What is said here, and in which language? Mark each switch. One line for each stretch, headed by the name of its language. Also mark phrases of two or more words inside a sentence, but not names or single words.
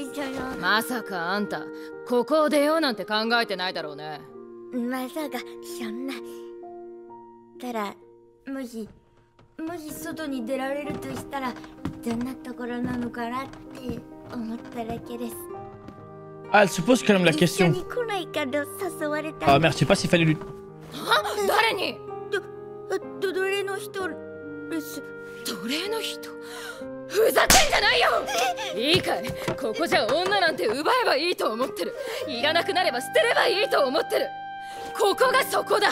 Japanese: まさかあんたここを出ようなんて考えてないだろうね。まさかそんな。ただもし外に出られるとしたらどんなところなのかなって思っただけです。
French: Ah, elle se pose quand même la question. Ah merde, je sais pas s'il fallait lui.
Japanese: 誰に？奴隷の人です。奴隷の人？ふざけんじゃないよ。いいかい、ここじゃ女なんて奪えばいいと思ってる。いらなくなれば捨てればいいと思ってる。ここがそこだ。